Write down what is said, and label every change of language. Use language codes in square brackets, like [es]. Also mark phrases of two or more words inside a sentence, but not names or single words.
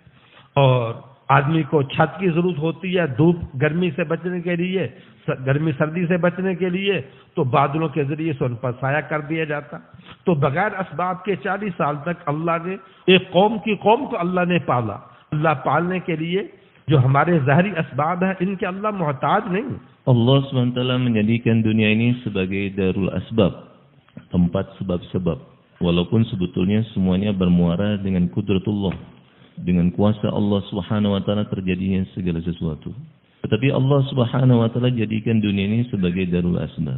[ur] اور آدمی کو چھت کی ضرورت ہوتی ہے دھوپ گرمی سے بچنے کے لیے، گرمی سردی سے بچنے کے لیے، تو بادلوں کے ذریعے سے ان پر سایہ کر دیا جاتا. تو بغیر اسباب کے 40 سال تک اللہ نے ایک قوم کو اللہ نے پالا. اللہ پالنے کے لیے جو ہمارے ظاہری اسباب ہیں ان کے اللہ محتاج نہیں. [id] Allah SWT menjadikan dunia ini sebagai [ar] دار الأسباب, [id] tempat sebab-sebab. Walaupun sebetulnya semuanya bermuara dengan kudratullah, dengan kuasa Allah [ar] سبحانه وتعالى [id] terjadinya segala sesuatu. Tetapi Allah [ar] سبحانه وتعالى [id] jadikan dunia ini sebagai [ar] دار الأسباب.